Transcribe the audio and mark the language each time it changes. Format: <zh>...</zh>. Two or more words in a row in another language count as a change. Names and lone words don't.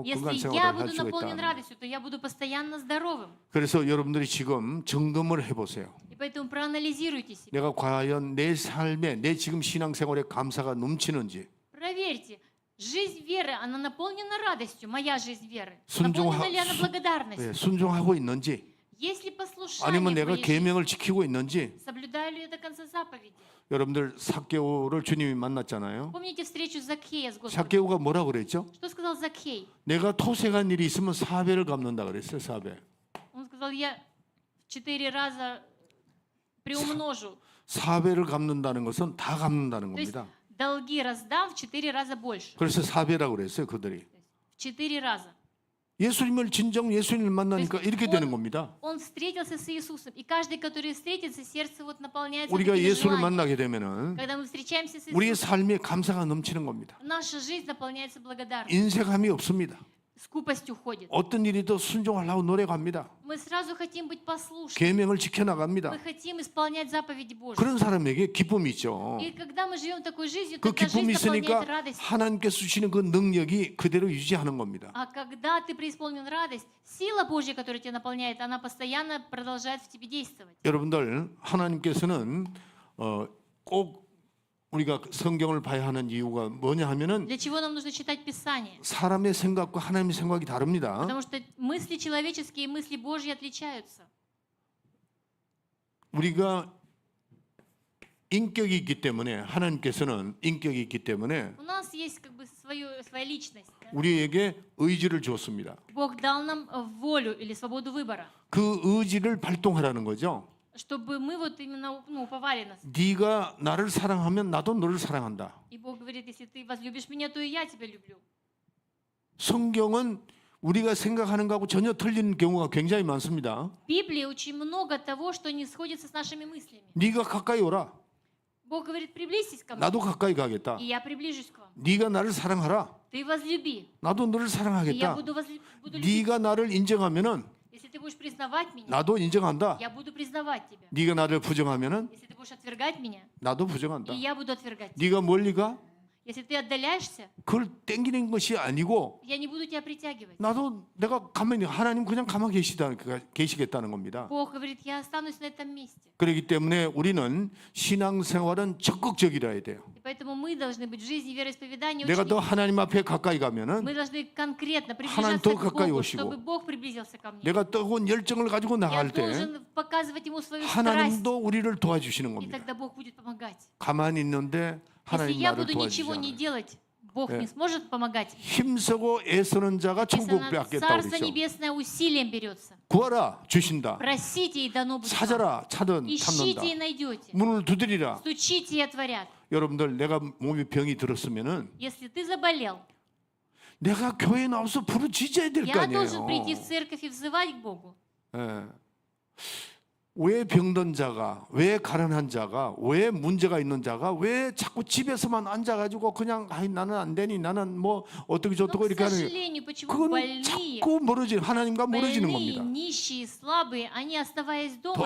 <ko>건강</ko> <ru>Если я</ru> <ko>생활을 할</ko> <ru>буду</ru> <ko>수가</ko> <ru>наполнен</ru> <ko>있다.</ko> <ru>радостью, то я буду постоянно здоровым.</ru> <ko>그래서 여러분들이 지금 점검을 해보세요.</ko> <ru>И поэтому проанализируйте себя.</ru> <ko>내가 과연 내 삶에 내 지금 신앙생활에 감사가 넘치는지</ko> <ru>Проверьте, жизнь веры, она наполнена радостью, моя жизнь веры.</ru> <ko>순종하-</ko> <ru>Наполнена ли она благодарностью?</ru> <ko>순종하고 있는지</ko> <ru>Есть ли послушание</ru> <ko>아니면</ko> <ru>в</ru> <ko>내가</ko> <ru>моей жизни?</ru> <ko>계명을 지키고 있는지</ko> <ru>Соблюдаю ли я до конца заповеди?</ru> <ko>여러분들 삭개오를 주님이 만났잖아요.</ko> <ru>Помните встречу Закхея с Господом?</ru> <ko>삭개오가 뭐라 그랬죠?</ko> <ru>Что сказал Закхей?</ru> <ko>내가 토색한 일이 있으면 4배를 갚는다 그랬어요. 4배.</ko> <ru>Он сказал, я в 4 раза приумножу.</ru> <ko>4배를 갚는다는 것은 다 갚는다는</ko> <ru>То есть</ru> <ko>겁니다.</ko> <ru>долги раздам в 4 раза больше.</ru> <ko>그래서 4배라고 그랬어요. 그들이.</ko> <ru>В 4 раза.</ru> <ko>예수님을 진정 예수님을 만나니까 이렇게 되는 겁니다.</ko> <ru>Он встретился с Иисусом. И каждый, который встретится, сердце вот наполняется</ru> <ko>우리가</ko> <ru>такими</ru> <ko>예수를</ko> <ru>желаниями.</ru> <ko>만나게 되면은</ko> <ru>Когда мы встречаемся с</ru> <ko>우리의</ko> <ru>Иисусом,</ru> <ko>삶에 감사가 넘치는 겁니다.</ko> <ru>наша жизнь наполняется благодарностью.</ru> <ko>인색함이 없습니다.</ko> <ru>Скупость уходит.</ru> <ko>어떤 일이든 순종하려고 노력합니다.</ko> <ru>Мы сразу хотим быть послушны.</ru> <ko>계명을 지켜나갑니다.</ko> <ru>Мы хотим исполнять заповеди Божьи.</ru> <ko>그런 사람에게 기쁨이 있죠.</ko> <ru>И когда мы живем такой жизнью,</ru> <ko>그</ko> <ru>тогда</ru> <ko>기쁨이</ko> <ru>жизнь</ru> <ko>있으니까</ko> <ru>наполняет радость.</ru> <ko>하나님께서 주시는 그 능력이 그대로 유지하는 겁니다.</ko> <ru>А когда ты преисполнен радость, сила Божья, которая тебя наполняет, она постоянно продолжает в тебе действовать.</ru> <ko>여러분들 하나님께서는 꼭 우리가 성경을 봐야 하는 이유가 뭐냐 하면은</ko> <ru>Для чего нам нужно читать Писание?</ru> <ko>사람의 생각과 하나님의 생각이 다릅니다.</ko> <ru>Потому что мысли человеческие и мысли Божьи отличаются.</ru> <ko>우리가 인격이 있기 때문에 하나님께서는 인격이 있기 때문에</ko> <ru>У нас есть как бы своя личность. Да?</ru> <ko>우리에게 의지를 주었습니다.</ko> <ru>Бог дал нам волю или свободу выбора,</ru> <ko>그 의지를 발동하라는 거죠.</ko> <ru>чтобы мы вот именно уповали на себя.</ru> <ko>네가 나를 사랑하면 나도 너를 사랑한다.</ko> <ru>И Бог говорит, если ты возлюбишь меня, то и я тебя люблю.</ru> <ko>성경은 우리가 생각하는 거하고 전혀 틀린 경우가 굉장히 많습니다.</ko> <ru>В Библии очень много того, что не сходится с нашими мыслями.</ru> <ko>네가 가까이 오라.</ko> <ru>Бог говорит, приблизьтесь ко мне,</ru> <ko>나도 가까이 가겠다.</ko> <ru>и я приближусь к вам.</ru> <ko>네가 나를 사랑하라.</ko> <ru>Ты возлюби,</ru> <ko>나도 너를</ko> <ru>и я</ru> <ko>사랑하겠다.</ko> <ru>буду любить.</ru> <ko>네가 나를 인정하면은</ko> <ru>Если ты будешь признавать меня,</ru> <ko>나도 인정한다.</ko> <ru>я буду признавать тебя.</ru> <ko>네가 나를 부정하면은</ko> <ru>Если ты будешь отвергать меня,</ru> <ko>나도 부정한다.</ko> <ru>и я буду отвергать тебя.</ru> <ko>네가 멀리 가?</ko> <ru>Если ты отдаляешься,</ru> <ko>그걸 땡기는 것이 아니고</ko> <ru>я не буду тебя притягивать.</ru> <ko>나도 내가 가만히 하나님 그냥 가만히 계시겠다는 겁니다.</ko> <ru>Бог говорит, я останусь на этом месте.</ru> <ko>그렇기 때문에 우리는 신앙생활은 적극적이라 해야 돼요.</ko> <ru>И поэтому мы должны быть в жизни вероисповедания</ru> <ko>내가 더</ko> <ru>очень...</ru> <ko>하나님 앞에 가까이 가면은</ko> <ru>Мы должны конкретно</ru> <ko>하나님</ko> <ru>приближаться</ru> <ko>더</ko> <ru>к</ru> <ko>가까이</ko> <ru>Богу,</ru> <ko>오시고,</ko> <ru>чтобы Бог приблизился ко мне.</ru> <ko>내가 뜨거운 열정을 가지고</ko> <ru>Я</ru> <ko>나갈 때</ko> <ru>должен показывать Ему свою страсть,</ru> <ko>하나님도 우리를 도와주시는</ko> <ru>и</ru> <ko>겁니다.</ko> <ru>тогда Бог будет помогать.</ru> <ko>가만히 있는데</ko> <ru>Если</ru> <ko>하나님</ko> <ru>я</ru> <ko>나를</ko> <ru>буду ничего не</ru> <ko>도와주시잖아요.</ko> <ru>делать, Бог не сможет помогать.</ru> <ko>힘쓰고 애쓰는 자가 천국</ko> <ru>Написано,</ru> <ko>받겠다</ko> <ru>Царство</ru> <ko>그랬죠.</ko> <ru>Небесное усилием берется.</ru> <ko>구하라 주신다.</ko> <ru>Просите, и дано будет вам.</ru> <ko>찾아라 찾는다.</ko> <ru>Ищите, и найдете.</ru> <ko>문을 두드리라.</ko> <ru>Стучите, и отворят.</ru> <ko>여러분들 내가 몸에 병이 들었으면은</ko> <ru>Если ты заболел,</ru> <ko>내가 교회에 나와서 부르짖어야 될 거</ko> <ru>я</ru> <ko>아니에요.</ko> <ru>должен прийти в церковь и взывать к Богу.</ru> <ko>예. 왜 병든 자가, 왜 가난한 자가, 왜 문제가 있는 자가, 왜 자꾸 집에서만 앉아가지고 그냥 아이 나는 안 되니 나는 뭐 어떻게</ko> <ru>Но,</ru> <ko>저떻게</ko> <ru>к</ru> <ko>이렇게 하는</ko> <ru>сожалению, почему</ru> <ko>그건</ko> <ru>больные,</ru> <ko>자꾸 하나님과 멀어지는</ko> <ru>больные,</ru> <ko>겁니다.</ko> <ru>нищие, слабые, они, оставаясь дома,</ru>